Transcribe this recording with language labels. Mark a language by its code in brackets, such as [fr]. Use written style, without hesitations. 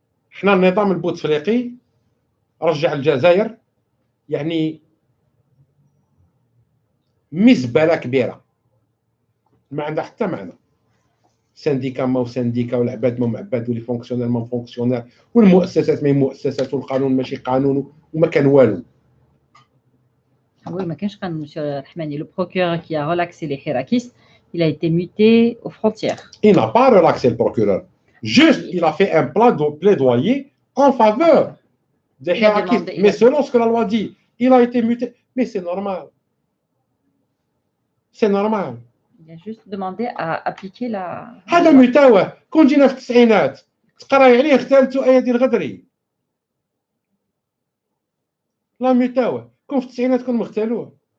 [ar] حنا النظام البوتفليقي رجع الجزائر يعني مزبله كبيره ما عندها حتى معنى. سانديكا ما سانديكا والعباد ما عباد ولي فونكسيونير ما فونكسيونير والمؤسسات ما مؤسسات والقانون ماشي قانون وما كان والو. [fr] Oui, mais quand Monsieur Rahmani, le procureur qui a relaxé les hirakistes, il a été muté aux frontières. Il n'a pas relaxé le procureur. Juste, il a fait un plaidoyer en faveur des hirakistes. Mais selon ce que la loi dit, il a été muté. Mais c'est normal. C'est normal. Il a juste demandé à appliquer la. [ar] هذا متاوه كون جينا في التسعينات تقراي عليه اغتالتو ايادي الغدري. لا متاوه كون في التسعينات كون مغتالوه.